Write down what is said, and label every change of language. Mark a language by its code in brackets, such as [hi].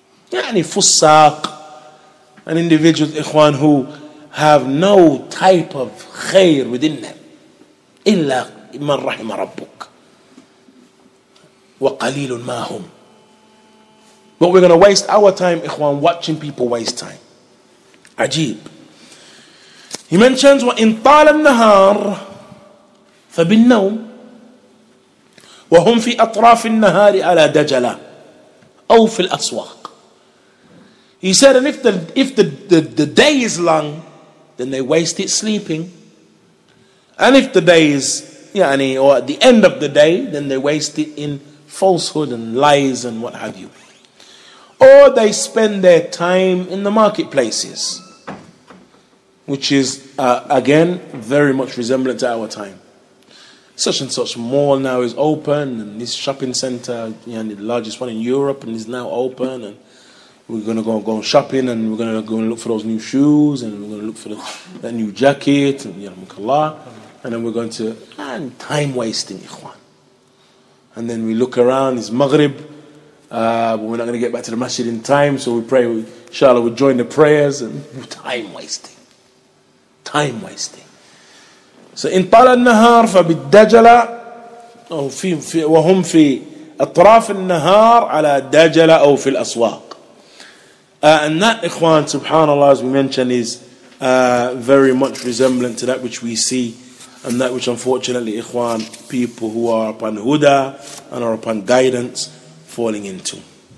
[en] Yani fusaq, and individuals, ikhwan, who have no type of khair within them. [ar] Illa man rahima rabbuk. Wa qalilun ma hum. [en] But we're going to waste our time, ikhwan, watching people waste time. [ar] Ajib. [en] He mentions, [ar] وَإِن طَالَ النَّهَارِ فَبِالنَّوْمِ وَهُمْ فِي أَطْرَافِ النَّهَارِ عَلَى دَجَلَةٍ أَوْ فِي الْأَسْوَاقِ. [en] He said, and if the day is long, then they waste it sleeping. And if the day is, or at the end of the day, then they waste it in falsehood and lies and what have you. Or they spend their time in the marketplaces, which is, again, very much resemblant to our time. Such and such mall now is open, and this shopping center, the largest one in Europe, and is now open, and we're going to go shopping, and we're going to go and look for those new shoes, and we're going to look for that new jacket, and then we're going to, and time wasting, ikhwan. And then we look around, it's Maghrib, but we're not going to get back to the masjid in time, so we pray, inshallah, we'll join the prayers, and time wasting. Time wasting. So in [ar] طال النهار فبالدجلة أو في وهم في أطراف النهار على دجلة أو في الأسواق. [en] And that, ikhwan, subhanallah, as we mentioned, is very much resemblant to that which we see, and that which, unfortunately, ikhwan, people who are upon huda and are upon guidance falling into.